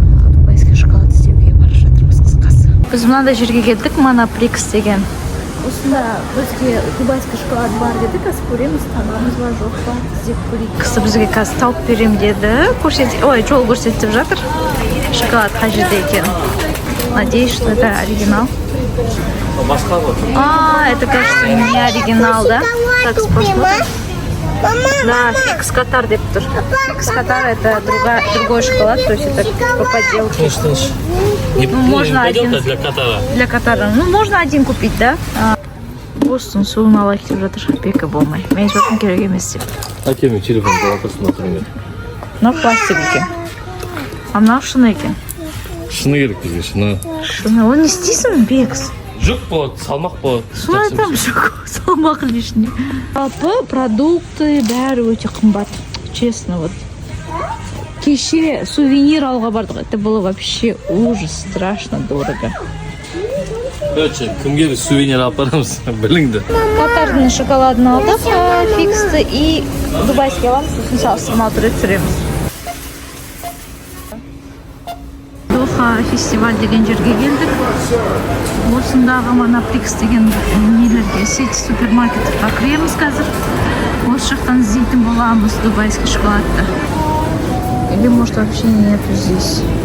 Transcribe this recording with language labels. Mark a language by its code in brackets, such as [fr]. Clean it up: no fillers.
[kk] Дубайский шоколад іздеуге барып жатырмыз қысқасы. Біз мынандай жерге келдік, Моноприкс деген. Осында бізге дубайский шоколад бар деді, қазір көреміз, табамыз ба, жоқ па, іздеп көрейік. Кісі бізге қазір тауып берем деді, жол көрсетіп жатыр. Шоколад қай жерде екен. [ru] Надеюсь, что это оригинал. Это, кажется, не оригинал, да? Так, посмотрим. Да, Фикс Катар [kk] деп тұр. [ru] Фикс Катар это другой шоколад, то есть это по подделке. Можно один для Катара. Для Катара. Ну, можно один купить, да? [kk] Бостон суын алайық деп жатыр, бекі болмай. Мен жоқын керек емес деп. Әкеме телефон жауап [ru] посмотрим. [kk] Мына пластик екен. А мына шыны екен. Шыны керек бізге, шыны. Шыны, оны не істейсің, Бекс? Жүк болады, салмақ болады. Соны айтам, жүк, салмақ [ru] лишний. [kk] Жалпы продукты бәрі өте қымбат. [ru] Честно, вот. [kk] Кеше сувенир алуға бардық. [ru] Это было вообще ужас, страшно дорого. Короче, [kk] кімге біз сувенир апарамыз, біліңді. Катардың шоколадын алдық, фиксті и дубайский аламыз, сосын салыстырмалы түрде түсіреміз. Доха фестиваль деген жерге келдік. Осындағы Моноприкс деген нелерге, сеть супермаркеттерге кіреміз қазір. Осы жақтан іздейтін боламыз дубайский шоколадты. [ru] Или может вообще нету здесь.